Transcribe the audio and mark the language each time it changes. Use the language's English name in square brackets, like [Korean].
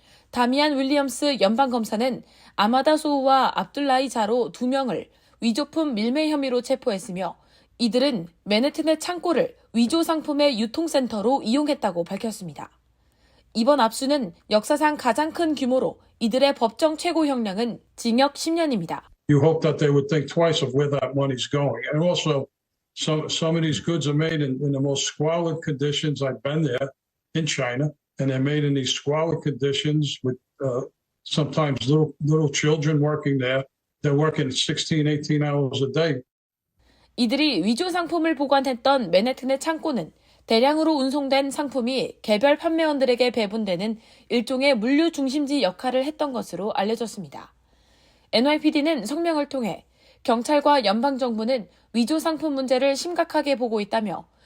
[Korean] 다미안 윌리엄스 연방검사는 아마다 소우와 압둘라이 자로 2명을 위조품 밀매 혐의로 체포했으며 이들은 맨해튼의 창고를 위조 상품의 유통센터로 이용했다고 밝혔습니다. 이번 압수는 역사상 가장 큰 규모로 이들의 법정 최고 형량은 징역 10년입니다. [English] You hope that they would think twice of where that money's going. And also, some of these goods are made in the most squalid conditions. I've been there in China, and they're made in these squalid conditions with sometimes little children working there. They're working 16, 18 hours a day. [Korean] 이들이 위조 상품을 보관했던 맨해튼의 창고는 대량으로 운송된 상품이 개별 판매원들에게 배분되는 일종의 물류 중심지 역할을 했던 것으로 알려졌습니다. NYPD는 성명을 통해 경찰과 연방정부는 위조 상품 문제를 심각하게 보고 있다며